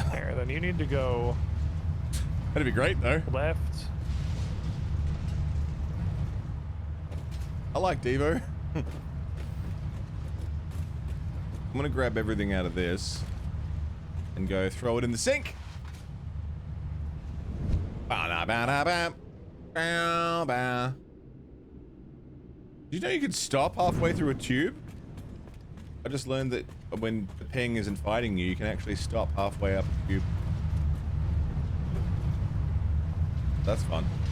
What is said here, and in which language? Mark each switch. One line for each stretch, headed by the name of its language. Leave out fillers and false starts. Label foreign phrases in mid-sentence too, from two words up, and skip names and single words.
English: There, then you need to go That'd be great, though. left. I like Devo. I'm gonna grab everything out of this and go throw it in the sink. Ba-da-ba-da-ba. Bow-bow. Did you know you could stop halfway through a tube? I just learned that when the ping isn't fighting you, you can actually stop halfway up a tube. That's fun.